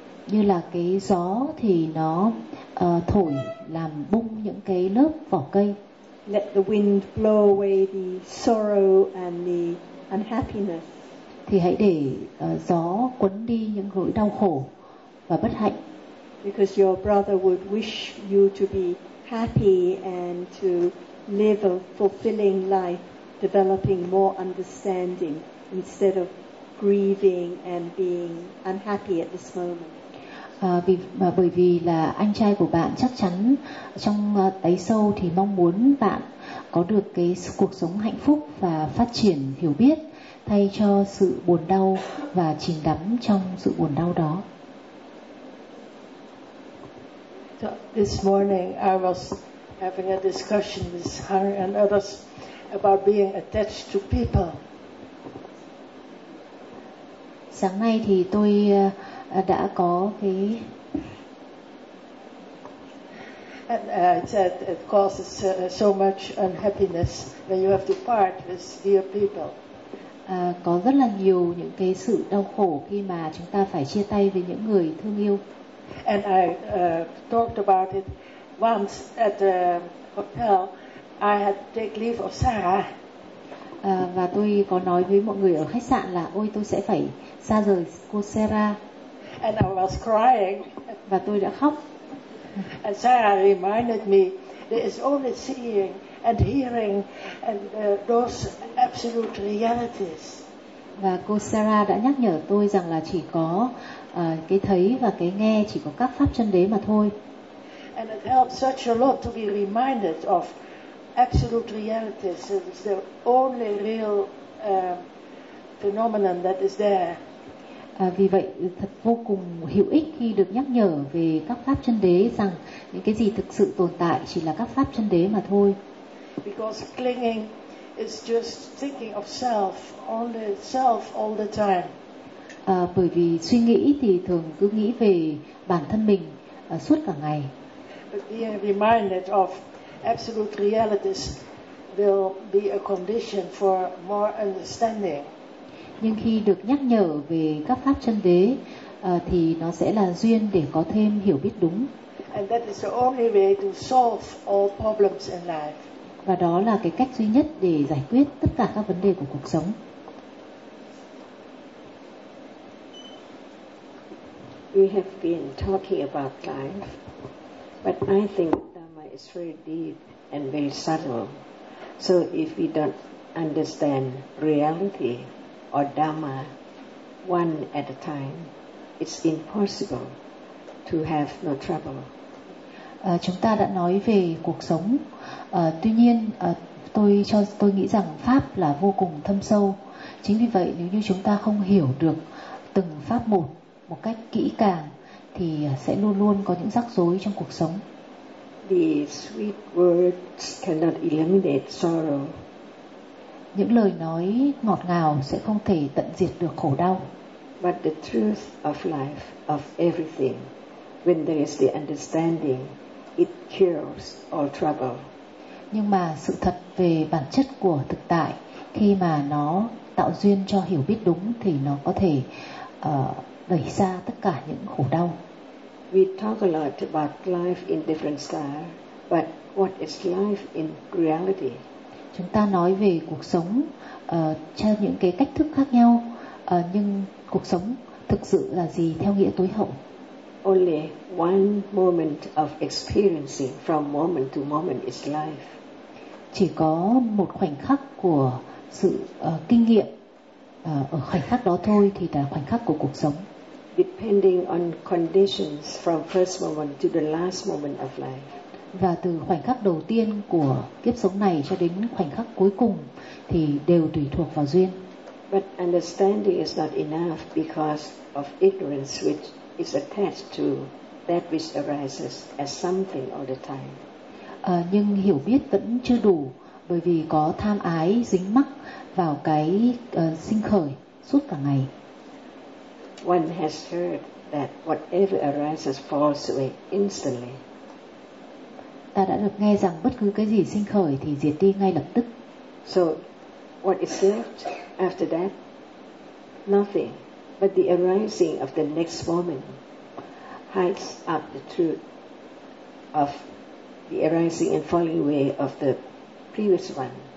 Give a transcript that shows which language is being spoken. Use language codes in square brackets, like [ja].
[vi] Như là cái gió thì nó thổi làm bung những cái lớp vỏ cây. [en] Let the wind blow away the sorrow and the unhappiness. [vi] Thì hãy để gió cuốn đi những nỗi đau khổ và bất hạnh. [en] Because your brother would wish you to be happy and to live a fulfilling life, developing more understanding instead of grieving and being unhappy at this moment. [vi] Bởi vì là anh trai của bạn chắc chắn trong đáy sâu thì mong muốn bạn có được cái cuộc sống hạnh phúc và phát triển hiểu biết thay cho sự buồn đau và chìm đắm trong sự buồn đau đó. [en] So this morning I was having a discussion with her and others about being attached to people. [vi] Sáng nay thì tôi đã có cái [en] that it causes so much unhappiness when you have to part with dear people. [vi] Có rất là nhiều những cái sự đau khổ khi mà chúng ta phải chia tay với những người thương yêu. [en] And I talked about it once at the hotel. I had to take leave of Sarah. [vi] Và tôi có nói với mọi người ở khách sạn là ôi tôi sẽ phải xa rời cô Sarah. [en] And I was crying. [vi] Và tôi đã khóc. [en] And Sarah reminded me there is only seeing and hearing and those absolute realities. [vi] Và cô Sarah đã nhắc nhở tôi rằng là chỉ có cái thấy và cái nghe, chỉ có các pháp chân đế mà thôi. [en] And it helped such a lot to be reminded of absolute realities is the only real phenomenon that is there. [vi] Vì vậy thật vô cùng hữu ích khi được nhắc nhở về các pháp chân đế rằng những cái gì thực sự tồn tại chỉ là các pháp chân đế mà thôi. [en] Because clinging is just thinking of self, only self all the time. [vi] Bởi vì suy nghĩ thì thường cứ nghĩ về bản thân mình suốt cả ngày. [en] But being reminded of absolute realities will be a condition for more understanding. [vi] Nhưng khi được nhắc nhở về các pháp chân đế thì nó sẽ là duyên để có thêm hiểu biết đúng. [en] And that is the only way to solve all problems in life. [vi] Và đó là cái cách duy nhất để giải quyết tất cả các vấn đề của cuộc sống. [en] We have been talking about life, but I think Dharma is very deep and very subtle. So if we don't understand reality or Dharma one at a time, it's impossible to have no trouble. [vi] Chúng ta đã nói về cuộc sống. Tuy nhiên, tôi nghĩ rằng pháp là vô cùng thâm sâu. Chính vì vậy, nếu như chúng ta không hiểu được từng pháp một cách kỹ càng, thì sẽ luôn luôn có những rắc rối trong cuộc sống. [en] the sweet words cannot eliminate sorrow. [vi] Những lời nói ngọt ngào sẽ không thể tận diệt được khổ đau. [en] But the truth of life, of everything, when there is the understanding, it cures all trouble. [vi] Nhưng mà sự thật về bản chất của thực tại, khi mà nó tạo duyên cho hiểu biết đúng thì nó có thể đẩy xa tất cả những khổ đau. [en] We talk a lot about life in different style, but what is life in reality? [vi] Chúng ta nói về cuộc sống theo những cái cách thức khác nhau, nhưng cuộc sống thực sự là gì theo nghĩa tối hậu? [en] Only one moment of experiencing from moment to moment is life. [vi] Chỉ có một khoảnh khắc của sự kinh nghiệm ở khoảnh khắc đó thôi thì là khoảnh khắc của cuộc sống. [en] Depending on conditions from first moment to the last moment of life. [vi] Và từ khoảnh khắc đầu tiên của kiếp sống này cho đến khoảnh khắc cuối cùng thì đều tùy thuộc vào duyên. [en] But understanding is not enough because of ignorance which is attached to that which arises as something all the time. [vi] Nhưng hiểu biết vẫn chưa đủ bởi vì có tham ái dính mắc vào cái sinh khởi suốt cả ngày. [en] One has heard that whatever arises falls away instantly. [vi] Ta đã được nghe rằng bất cứ cái gì sinh khởi thì diệt đi ngay lập tức. [en] So what is left after that? Nothing but the arising of the next moment hides up the truth of the arising and falling away of the previous one.